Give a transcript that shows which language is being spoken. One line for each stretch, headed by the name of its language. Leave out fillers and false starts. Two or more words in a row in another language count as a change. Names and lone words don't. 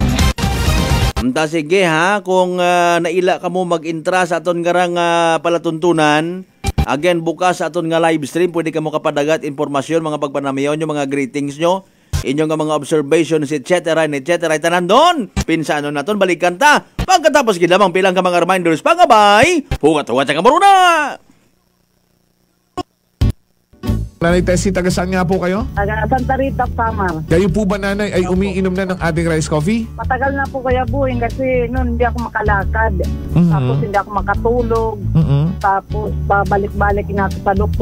Hiligaynon: Anta sige ha, kung naila ka mo mag-intra sa aton garang palatuntunan, again bukas sa aton nga live stream, pwede ka mo kapadagat informasyon, mga pagpanamayaw nyo, mga greetings nyo, inyong mga observations, etc. Tanan doon, pinsano naton, balikan ta. Pagkatapos lamang pilang ka mga reminders, pangabay, hugat-hugat sa kamaruna!
Filipino: Nanay Tessie, taga saan nga po kayo? Taga Santa Rita, Samar. Kayo po ba nanay ay umiinom na ng ating rice coffee? Matagal na po kaya buhin kasi noon hindi ako makalakad. Tapos hindi ako makatulog. Tapos babalik-balik na ako sa doktor.